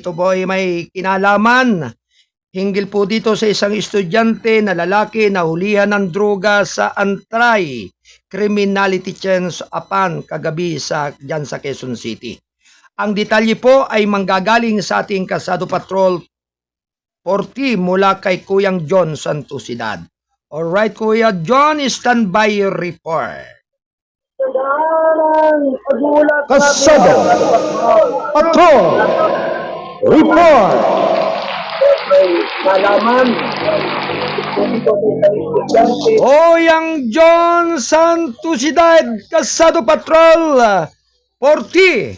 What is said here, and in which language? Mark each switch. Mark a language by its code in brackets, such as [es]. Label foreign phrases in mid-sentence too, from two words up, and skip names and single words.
[tl] Ito po ay may kinalaman hinggil po dito sa isang estudyante na lalaki na hulihan ng droga sa Antray Criminality Chance Apan kagabi dyan sa Quezon City. Ang detalye po ay manggagaling sa ating Kalsado Patrol 40 mula kay Kuyang John Santosidad. Alright, [en] Kuya John, standby report. [tl] Kalsado Patrol Report. Kuyang John Santosidad, Kalsado Patrol 40.